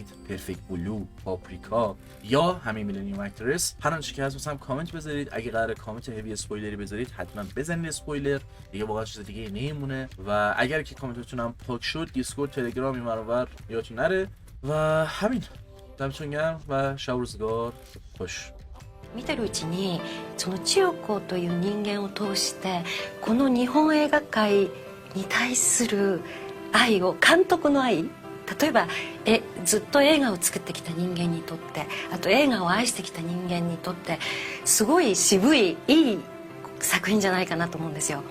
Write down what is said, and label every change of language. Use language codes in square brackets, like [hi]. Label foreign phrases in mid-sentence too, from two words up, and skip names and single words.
[fa] پرفکت بلو، پاپریکا یا همین میلنیوم اکترس؟ هر آنچه که هست واسم کامنت بذارید. اگه قراره [en] comment heavy spoiler [fa] بذارید حتما بزنید اسپویلر، دیگه واقعا چیز دیگه نمیمونه. و اگر که کامنتتون هم پاک شد، دیسکورد، تلگرام این ور یادتون نره. و همین، دمتون گرم و شب روزگار خوش. [ja] 見てるうちにその千代子という人間を通してこの日本映画界に対する愛を、監督の愛、例えばずっと映画を作ってきた人間にとって、あと映画を愛してきた人間にとってすごい渋いいい作品じゃないかなと思うんですよ。